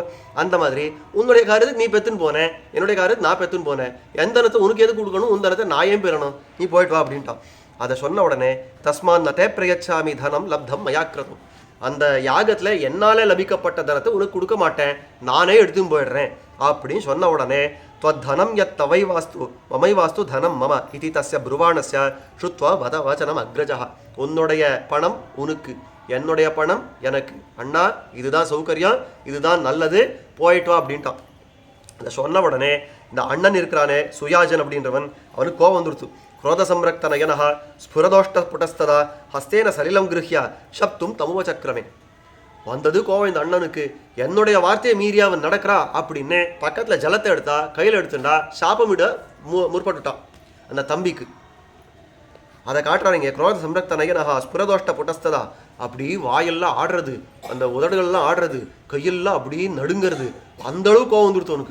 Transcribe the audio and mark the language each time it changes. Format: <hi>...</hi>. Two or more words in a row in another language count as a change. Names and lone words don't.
<ta>அந்த மாதிரி உன்னுடைய காரியத்துக்கு நீ பெற்றுன்னு போனேன், என்னுடைய காரியத்துக்கு நான் பெற்றுன்னு போனேன், எந்த தனத்தை உனக்கு எது கொடுக்கணும், உன் தனத்தை நான் ஏன் பெறணும், நீ போயிட்டு வா அப்படின்ட்டான். அதை சொன்ன உடனே</ta> <sa>तस्मान् नते प्रयच्छामि धनं लब्धं मयाकृतम्.</sa> <ta>அந்த யாகத்தில் என்னாலே லபிக்கப்பட்ட தனத்தை உனக்கு கொடுக்க மாட்டேன், நானே எடுத்துன்னு போயிடுறேன் அப்படின்னு சொன்ன உடனே</ta> <sa>त्वद्धनं यत् तवै वास्तु ममै वास्तु धनं मम इति तस्य ब्रुवाणस्य श्रुत्वा वद वचनम् अग्रजः.</sa> <ta>உன்னுடைய பணம் உனக்கு, என்னுடைய பணம் எனக்கு. அண்ணா இதுதான் சௌகரியம், இதுதான் நல்லது, போயிட்டு வா அப்படின்ட்டான். அதை சொன்ன உடனே இந்த அண்ணன் இருக்கிறானே சுயாஜன் அப்படின்றவன், அவனுக்கு கோபம் வந்துடுத்து.</ta> <sa>क्रोध संरक्त नयनः स्फुरदोष्टपुटस्तदा हस्तेन सलिलं गृह्य शप्तुं तमुवचक्रमे.</sa> <ta>வந்தது கோவம் இந்த அண்ணனுக்கு, என்னுடைய வார்த்தையை மீறி அவன் நடக்கிறா அப்படின்னு பக்கத்தில் ஜலத்தை எடுத்தா, கையில் எடுத்துட்டா, சாபமிட முற்பட்டுட்டான் அந்த தம்பிக்கு. அதை காட்டுறாங்க.</ta> <sa>क्रोध संरक्त नयनः स्फुरदोष्ठ पुटस्तदा,</sa> <ta>அப்படி வாயெல்லாம் ஆடுறது, அந்த உதடுகள்லாம் ஆடுறது, கையெல்லாம் அப்படி நடுங்கிறது, அந்த அளவுக்கு கோவம் வந்துடுத்து அவனுக்கு.</ta>